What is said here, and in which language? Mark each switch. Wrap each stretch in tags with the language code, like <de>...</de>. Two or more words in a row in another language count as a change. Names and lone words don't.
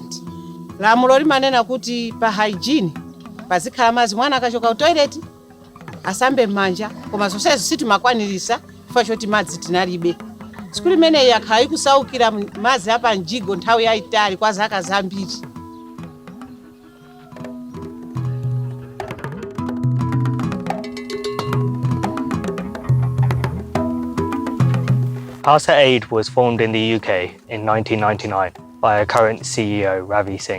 <ny>Lamulo limanena kuti pa hygiene pazikhala madzi, mwana akachoka ku toilet asambe m'manja, koma zonsezi sitimakwanirisa chifukwa choti madzi tinalibe. Sukulu imeneyi yakhala ikusaukira madzi apa mjigo nthawi yayitali kwa zaka zambiri.</ny> <en>Khalsa Aid was formed in the UK in 1999 by our current CEO, Ravi Singh.</en>